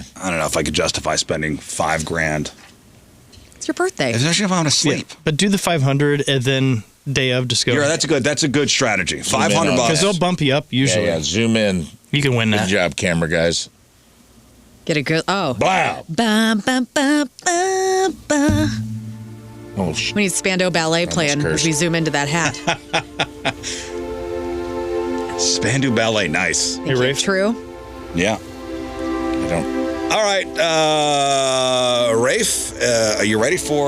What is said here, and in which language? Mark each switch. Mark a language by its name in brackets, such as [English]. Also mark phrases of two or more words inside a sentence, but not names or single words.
[English] I don't know if I could justify spending $5,000. It's your birthday. Especially if I'm to sleep. Yeah, but do the 500 and then day of just go. Yeah, that's a good strategy. $500 because they'll bump you up usually. Yeah, zoom in. You can win that. Good job, camera guys. Get a good. Oh. Wow. Ba, ba, ba, ba, ba. Oh, we need Spandau Ballet playing as we zoom into that hat. Spandau Ballet, nice. Hey, Rafe. True. Yeah. I don't. All right, Rafe, are you ready for